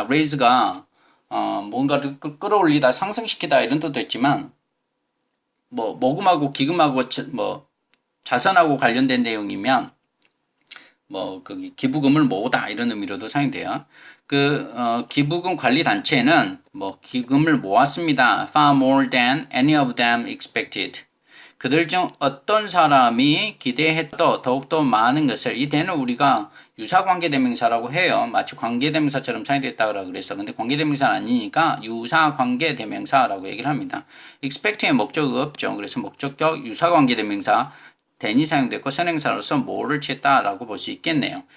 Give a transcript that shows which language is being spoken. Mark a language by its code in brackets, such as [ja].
[ko] raise가 뭔가를 끌어올리다, 상승시키다 이런 뜻도 있지만 뭐 모금하고 기금하고 뭐 자선하고 관련된 내용이면 뭐 그 기부금을 모으다 이런 의미로도 사용돼요. 기부금 관리 단체는 뭐 기금을 모았습니다. [en] far more than any of them expected. [ko] 그들 중 어떤 사람이 기대했던 더욱더 많은 것을 이 대는 우리가 유사관계대명사라고 해요. 마치 관계대명사처럼 사용됐다고 그래서 근데 관계대명사는 아니니까 유사관계대명사라고 얘기를 합니다. expect의 목적이 없죠. 그래서 목적격 유사관계대명사 than이 사용됐고 선행사로서 more를 취했다라고 볼 수 있겠네요.